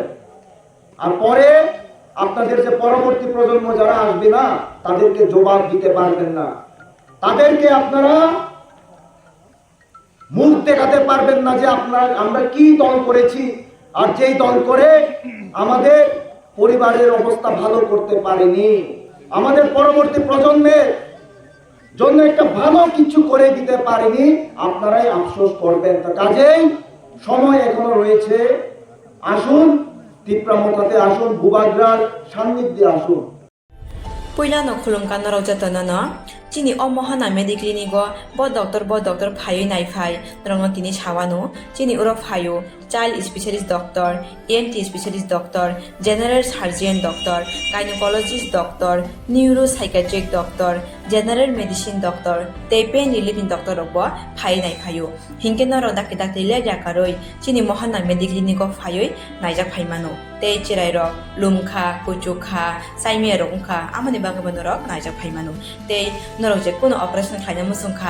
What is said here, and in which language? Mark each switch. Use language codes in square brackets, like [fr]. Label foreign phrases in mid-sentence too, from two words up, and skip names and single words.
[bn] আর পরে আপনাদের যে পরবর্তী প্রজন্ম যারা আসবে না, তাদেরকে জবাব দিতে পারবেন না, তাদেরকে আপনারা মুখ দেখাতে পারবেন না যে আমরা কি দল করেছি, আর যেই দল করে আমাদের পরিবারের অবস্থা ভালো করতে পারেনি, আমাদের পরবর্তী প্রজন্মের জন্য একটা ভালো কিছু করে দিতে পারেনি, আপনারাই আফসোস করবেন। তা কাজেই সময় এখনো রয়েছে, আসুন তিপ্রামথাতে আসুন, বুবাগ্রার সান্নিধ্যে আসুন। [trp] Puilano khulumkan no raujatana no chini omohana mediclinigo bo doctor phayo nai phai rongno tini chawano chini uro phayo [en] child specialist doctor, ENT specialist doctor, general surgeon doctor, gynecologist doctor, neuropsychiatric doctor, general medicine doctor, [trp] tei [en] pain relieving doctor [trp] robo phai nai phayo hingke no ro dakte le jakaroi chini mohana mediclinigo phayo naijak phaimano tei chirai ro lumkha kuchukha saimia rongkha amani bangabano ro naijak phaimano tei norok je kono operation khaina musungkha